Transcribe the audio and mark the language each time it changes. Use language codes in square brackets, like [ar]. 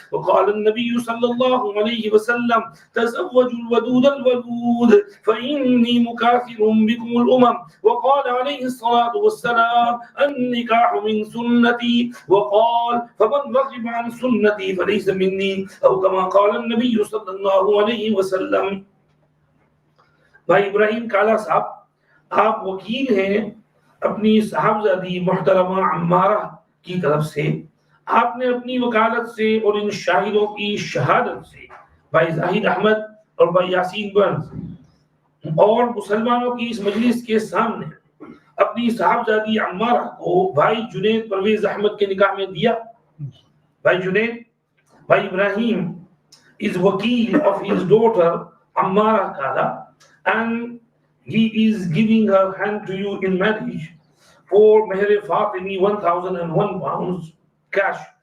[ar] وقال النبي صلى الله عليه وسلم تزوجوا الودود الولود فإني مكاثر بكم الأمم. وقال عليه الصلاة والسلام النكاح من سنتي وقال فمن رغب عن سنتي فليس مني أو كما قال النبي صلى اللہ علیہ وسلم. [ur] بھائی ابراہیم کالا صاحب، آپ وکیل ہیں اپنی صاحبزادی محترمہ عمارہ کی طرف سے. آپ نے اپنی وکالت سے اور ان شاہدوں کی شہادت سے بھائی زاہد احمد اور بھائی یاسین برنز اور مسلمانوں کی اس مجلس کے سامنے اپنی صاحبزادی عمارہ کو بھائی جنید پرویز احمد کے نکاح میں دیا. [en] بھائی جنید، بھائی Ibrahim is wakil of his daughter Ammara Kala, and he is giving her hand to you in marriage for Meher Fatimi 1001 pounds cash.